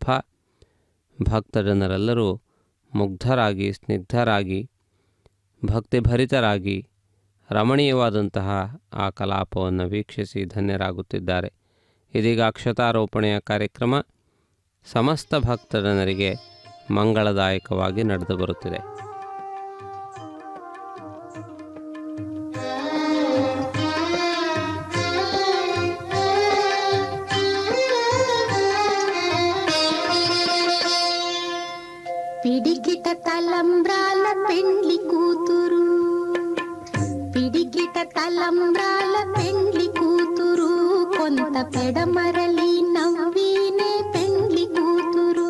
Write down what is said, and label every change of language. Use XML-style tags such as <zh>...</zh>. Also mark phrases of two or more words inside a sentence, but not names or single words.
<kn>ಭಕ್ತ ಜನರೆಲ್ಲರೂ ಮುಗ್ಧರಾಗಿ ಸ್ನಿಗ್ಧರಾಗಿ ಭಕ್ತಿಭರಿತರಾಗಿ ರಮಣೀಯವಾದಂತಹ ಆ ಕಲಾಪವನ್ನು ವೀಕ್ಷಿಸಿ ಧನ್ಯರಾಗುತ್ತಿದ್ದಾರೆ. ಇದೀಗ ಅಕ್ಷತಾರೋಪಣೆಯ ಕಾರ್ಯಕ್ರಮ ಸಮಸ್ತ ಭಕ್ತ ಜನರಿಗೆ ಮಂಗಳದಾಯಕವಾಗಿ ನಡೆದು ಬರುತ್ತಿದೆ.</kn> <te>పిడికిట తలంబ్రాల పెండ్లి కూతురు, పిడికిట తలంబ్రాల పెండ్లి కూతురు, కొంత పెడమరలి నవ్వినే పెండ్లి కూతురు.</te>